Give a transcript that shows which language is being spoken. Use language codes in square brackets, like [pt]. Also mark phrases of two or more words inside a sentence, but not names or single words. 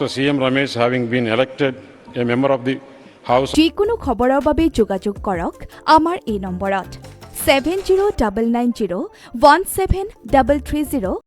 [en] CM Ramesh, having been elected a member of the House. [as] যিকোনো খবৰৰ বাবে যোগাযোগ কৰক আমাৰ এই নম্বৰত 7099017330